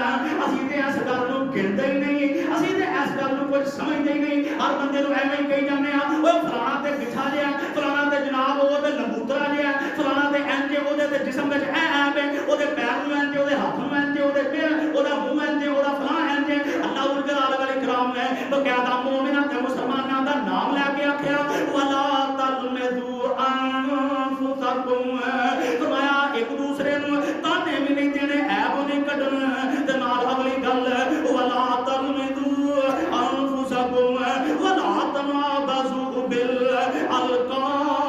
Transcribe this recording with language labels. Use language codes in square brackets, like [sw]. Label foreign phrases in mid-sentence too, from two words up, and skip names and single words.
[pa] اسی تے اس گل نوں گندے ہی نہیں، اسی تے اس گل نوں کجھ سمجھدے ہی نہیں. ہر بندے نوں ایویں ہی کہی جاندے آ او فلانا تے بٹھا لیا، فلانا تے جناب او تے لمبوترا لیا، فلانا تے انج اودے تے جسم وچ عیب ہے، اودے پیر نوں انج، اودے ہتھ نوں انج، اودے پیر اودا منہ انج، اودا فلانا انج. [ar] الله ذو الجلال والإكرام [pa] نے باقاعدہ مومن مسلماناں دا ناں لے کے آکھیا [ar] ولا تلمزوا أنفسكم, [pa] فرمایا اک دوجے نوں طعنے وی نہیں دینے، عیب نہیں کڈھنے. تے نال اگلی گل [ar] ولا تلمزوا أنفسكم ولا تنابزوا بالألقاب